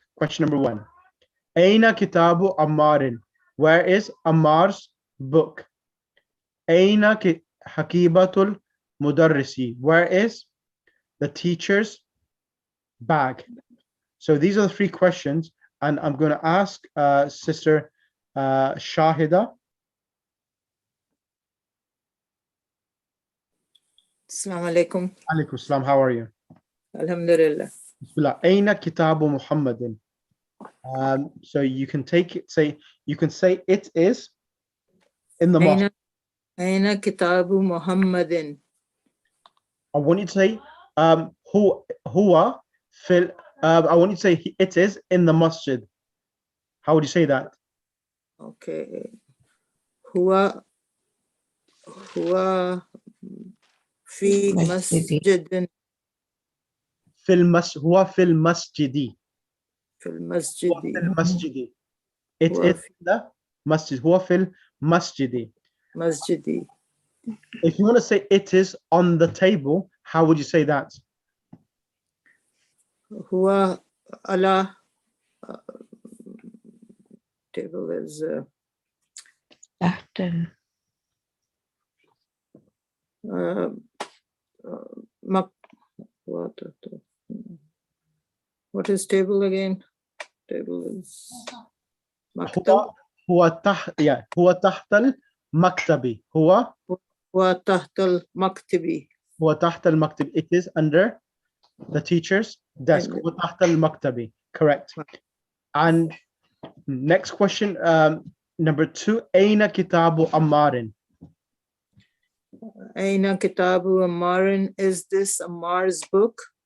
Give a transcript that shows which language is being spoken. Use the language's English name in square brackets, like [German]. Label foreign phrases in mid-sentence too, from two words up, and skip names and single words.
[English] Question number 1. [Arabic] أين كتاب عمار. [English] Where is Ammar's book? [Arabic] أين حقيبة المدرس. [English] Where is the teacher's bag? So these are the 3 questions, and I'm going to ask Sister Shahida. [Arabic] السلام عليكم. عليكم السلام. [English] How are you? [Arabic] Alhamdulillah. Bismillah. أين كتاب محمد. [English] So you can take it. You can say it is in the mosque. [Arabic] أين كتاب محمد. [English] I want you to say [Arabic] هو في. [English] I want you to say it is in the masjid. How would you say that? [Arabic] Okay. هو في مسجد. هو في المسجد. في المسجد. في المسجد. [English] It is in the masjid. [Arabic] هو في المسجد. Masjidi. [English] If you want to say it is on the table, how would you say that? [Arabic] هو على [English] table is [Arabic] Tahtal. [English] what is table again? Table is maktab. [Arabic] هو تحت المكتب. هو تحت المكتب. هو تحت المكتب. [English] It is under the teacher's desk. [Arabic] هو تحت المكتب. Correct. [English] And next question, number 2. [Arabic] أين كتاب عمار. أين كتاب عمار. [English] Is this Ammar's book?